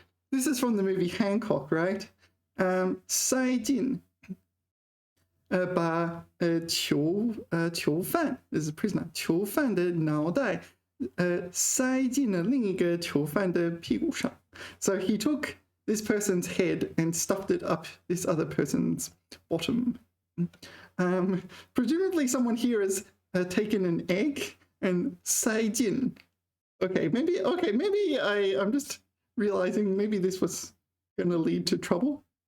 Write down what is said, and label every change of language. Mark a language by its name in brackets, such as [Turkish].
[English] This is from the movie Hancock, right? [Chinese] 塞进 把囚犯 [English] this is a prisoner [Chinese] 囚犯的脑袋塞进了另一个囚犯的屁股上. [English] So he took this person's head and stuffed it up this other person's bottom. Presumably someone here has taken an egg and 塞进. Okay, maybe I'm just realizing maybe this was going to lead to trouble.